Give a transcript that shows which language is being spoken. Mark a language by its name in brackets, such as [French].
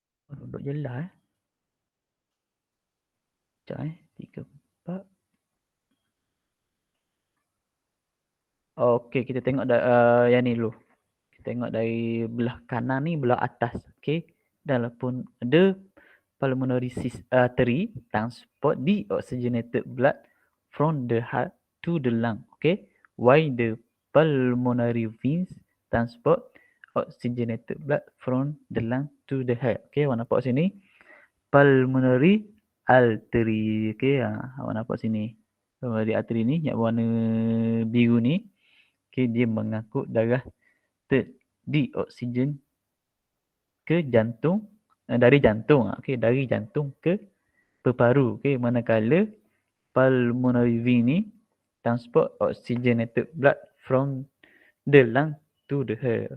[Malay] Duduk jelas Sekejap 3, 4. Okay, kita tengok yang ni dulu. Kita tengok dari belah kanan ni, belah atas. Okay. Dan pun ada [English] pulmonary artery transport deoxygenated blood from the heart to the lung. Okay. Why the pulmonary veins transport oxygenated blood from the lung to the heart. [Malay] Okay, awak nampak sini. Pulmonary artery. Okay, awak nampak sini. Pulmonary artery ni yang warna biru ni. Okay, dia mengangkut darah dioksigen ke jantung, dari jantung. Okay, dari jantung ke paru. [English] Okay, [Malay] manakala [English] pulmonary vein ni transport oxygenated blood from the lung to the heart.